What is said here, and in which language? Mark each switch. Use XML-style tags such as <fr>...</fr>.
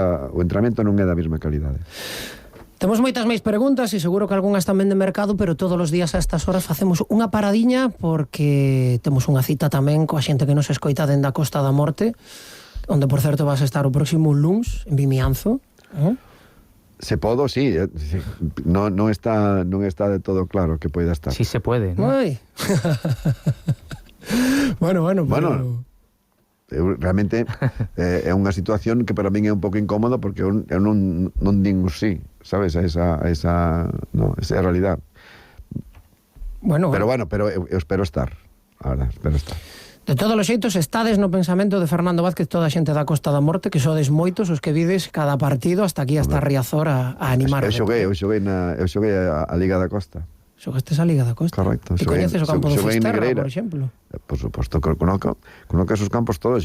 <gl>O entrenamento non é da mesma calidade. Temos moitas máis preguntas e seguro que algunhas tamén de mercado, pero todos os días a estas horas facemos unha paradiña porque temos unha cita tamén coa xente que nos escoita dende a Costa da Morte, onde, por certo, vas a estar o próximo luns en Vimianzo. Se podo, sí. Non está de todo claro que poida estar.</gl> <es>Sí se puede, ¿no? Ai. Bueno.</es> <gl>Realmente é unha situación que para min é un pouco incómoda porque eu non digo sí, sabes, esa é a realidad. Bueno. Pero eu espero estar. Ahora, espero estar. De todos os xeitos, estades no pensamento de Fernando Vázquez toda a xente da Costa da Morte, que sodes moitos os que vides cada partido hasta aquí, hasta Riazor, a animar. Eu xoguei a Liga da Costa. Xogastes a Liga da Costa. Correcto. E coñeces o campo do Fisterra, por exemplo? Por suposto,</gl> <es>conozco esos campos</es> <gl>todos.</gl>